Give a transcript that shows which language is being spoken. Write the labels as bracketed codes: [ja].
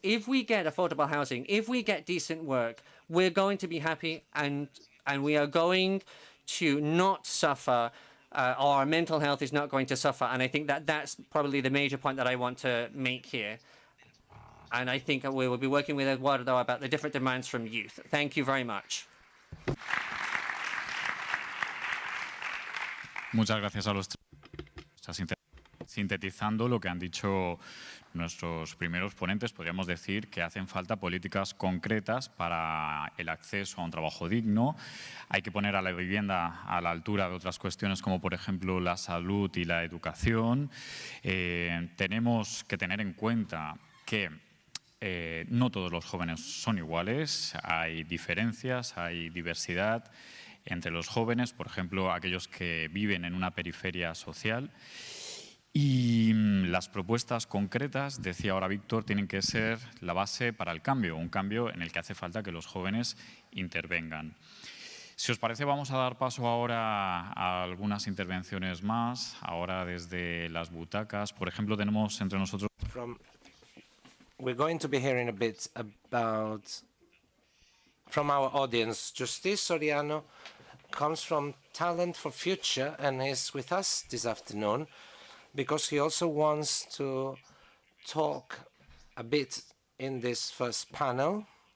[en] If we get affordable housing, if we get decent work, we're going to be happy, and we are going to not suffer. Our mental health is not going to suffer. And I think that that's probably the major point that I want to make here. And I think we will be working with Eduardo about the different demands from youth. Thank you very much. [es] Muchas gracias a los tres. Sintetizando lo que han dicho nuestros primeros ponentes, podríamos decir que hacen falta políticas concretas para el acceso a un trabajo digno. Hay que poner a la vivienda a la altura de otras cuestiones como, por ejemplo, la salud y la educación. Tenemos que tener en cuenta que no todos los jóvenes son iguales, hay diferencias, hay diversidad entre los jóvenes, por ejemplo, aquellos que viven en una periferia social. Y las propuestas concretas, decía ahora Víctor, tienen que ser la base para el cambio, un cambio en el que hace falta que los jóvenes intervengan. Si os parece, vamos a dar paso ahora a algunas intervenciones más, ahora desde las butacas. Por ejemplo, tenemos entre nosotros... [en] We're going to be hearing a bit about, from our audience. Justice Soriano comes from Talent for Future and is with us this afternoon because he also wants to talk a bit in this first panel.